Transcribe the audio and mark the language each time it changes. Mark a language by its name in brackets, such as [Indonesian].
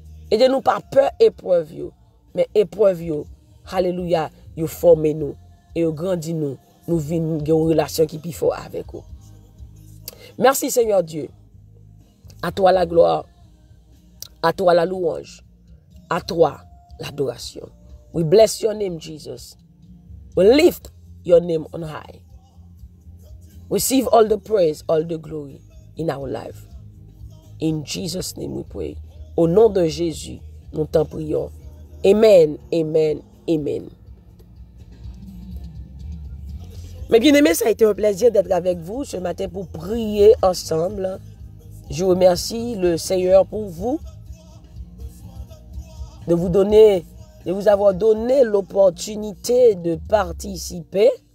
[French] Aidez-nous par peur épreuve, mais épreuve, alléluia, vous formez nous et vous grandissez nous. Nous vivons une relation qui est plus forte avec vous. Merci Seigneur Dieu. À toi la gloire, à toi la louange, à toi l'adoration. [English] We bless your name, Jesus. We lift your name on high. Receive all the praise, all the glory in our life. In Jesus' name we pray. [French] Au nom de Jésus, nous t'en prions. Amen, amen, amen. Mes bien-aimés, ça a été un plaisir d'être avec vous ce matin pour prier ensemble. Je remercie le Seigneur pour vous, de vous avoir donné l'opportunité de participer.